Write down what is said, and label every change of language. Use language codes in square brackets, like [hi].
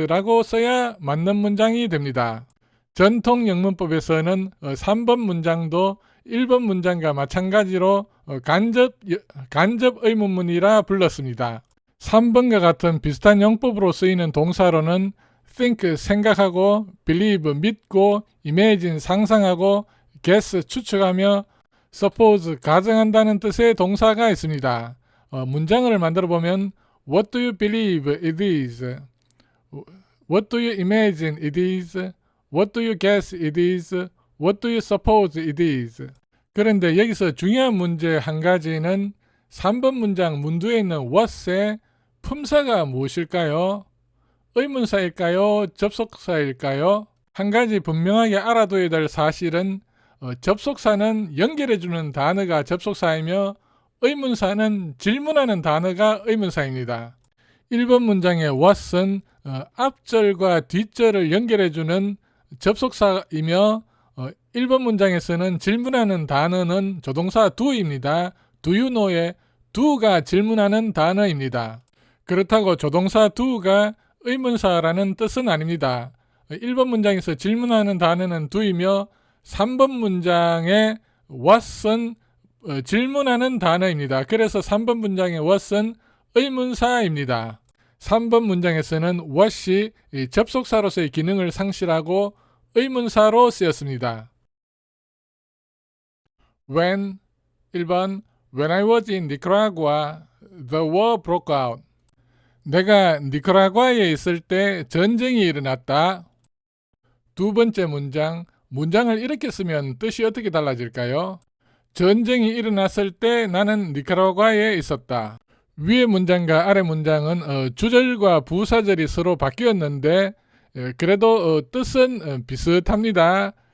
[ko] 라고 써야 맞는 문장이 됩니다. 전통 영문법에서는 3번 문장도 1번 문장과 마찬가지로 간접 의문문이라 불렀습니다. 3번과 같은 비슷한 용법으로 쓰이는 동사로는 think 생각하고, believe 믿고, imagine 상상하고, guess 추측하며, suppose 가정한다는 뜻의 동사가 있습니다. 문장을 만들어 보면 [en] What do you believe it is? What do you imagine it is? What do you guess it is? What do you suppose it is? [ko] 그런데 여기서 중요한 문제 한 가지는 3번 문장 문두에 있는 what의 품사가 무엇일까요? 의문사일까요? 접속사일까요? 한 가지 분명하게 알아둬야 될 사실은 접속사는 연결해주는 단어가 접속사이며 의문사는 질문하는 단어가 의문사입니다. 1번 문장의 what은 앞절과 뒷절을 연결해주는 접속사이며 1번 문장에서는 질문하는 단어는 조동사 do입니다. [en] Do you know [ko] 의 do가 질문하는 단어입니다. 그렇다고 조동사 do가 의문사라는 뜻은 아닙니다. 1번 문장에서 질문하는 단어는 do이며 3번 문장의 what은 질문하는 단어입니다. 그래서 3번 문장의 what은 의문사입니다. 3번 문장에서는 what이 접속사로서의 기능을 상실하고 의문사로 쓰였습니다. [en] When 1번 When I was in Nicaragua, the war broke out. [ko] 내가 니카라과에 있을 때 전쟁이 일어났다. 두 번째 문장을 이렇게 쓰면 뜻이 어떻게 달라질까요? 전쟁이 일어났을 때 나는 니카라과에 있었다. 위의 문장과 아래 문장은 주절과 부사절이 서로 바뀌었는데 그래도 뜻은 비슷합니다.